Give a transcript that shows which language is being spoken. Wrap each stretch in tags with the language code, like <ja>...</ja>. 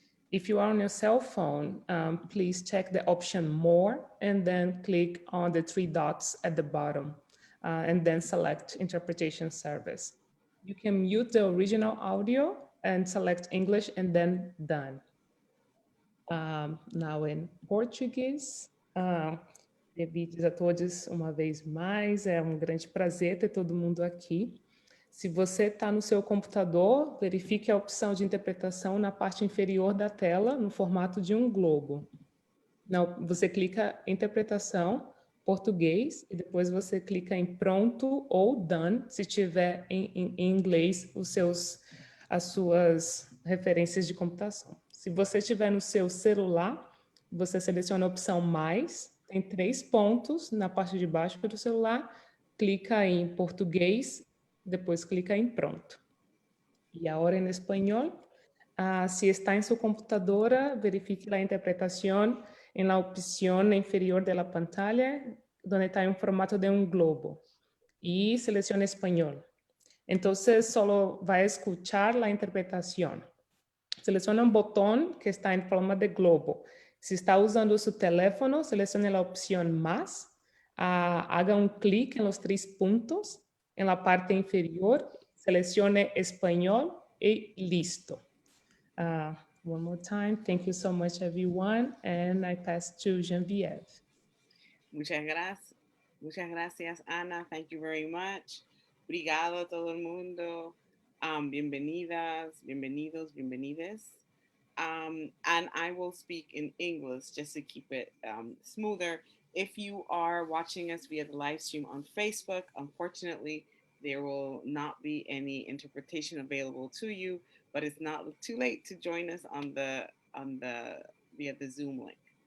<en>If you are on your cell phone, please check the option More, and then click on the 3 dots at the bottom, and then select Interpretation Service. You can mute the original audio and select English, and then Done. Now in Portuguese.</en> <pt>Devidos a todos uma vez mais, é um grande prazer ter todo mundo aqui. Se você está no seu computador, verifique a opção de interpretação na parte inferior da tela, no formato de um globo. Você clica em interpretação, português, e depois você clica em pronto ou done, se tiver em inglês as suas referências de computação. Se você estiver no seu celular, você seleciona a opção mais, tem 3 pontos na parte de baixo do celular, clica em português, depois clica em pronto. E agora em espanhol,</pt> <es>se está em sua computadora, verifique a interpretação em la opción inferior de la pantalla, donde está en formato de un globo, y seleccione español. Entonces, solo va a escuchar la interpretación. Selecciona un botón que está en forma de globo. Si está usando su teléfono, seleccione la opción más, haga un clic en los 3 puntos en la parte inferior, seleccione español y listo.</es> <en>One more time, thank you so much, everyone. And I pass to Janvieve.</en> <es>Muchas gracias. Muchas gracias, Ana.</es> <en>Thank you very much.</en> <es>Obrigado a todo el mundo. Bienvenidas, bienvenidos, bienvenides.</es> <en>And I will speak in English just to keep it smoother. If you are watching us via the live stream on Facebook, unfortunately, there will not be any interpretation available to you, but it's not too late to join us on the via the Zoom link.</en>